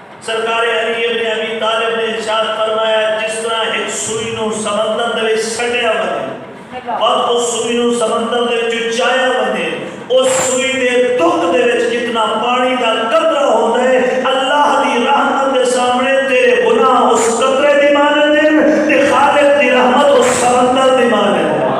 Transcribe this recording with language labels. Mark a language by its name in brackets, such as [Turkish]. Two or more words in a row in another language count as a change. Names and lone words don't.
[Punjabi] سرکار علی ابن ابی طالب نے ارشاد فرمایا جس طرح ایک سوئی نو سمندر دے وچ سٹیا ونے بعد اس سوئی نو سمندر دے وچ چایا ونے اس سوئی دے دکھ دے وچ جتنا پانی دا قطرہ ہوندا ہے اللہ دی رحمت دے سامنے تیرے گناہ اس قطرے دی مانند ہیں تے خالق دی رحمت اس سمندر دی مانند ہے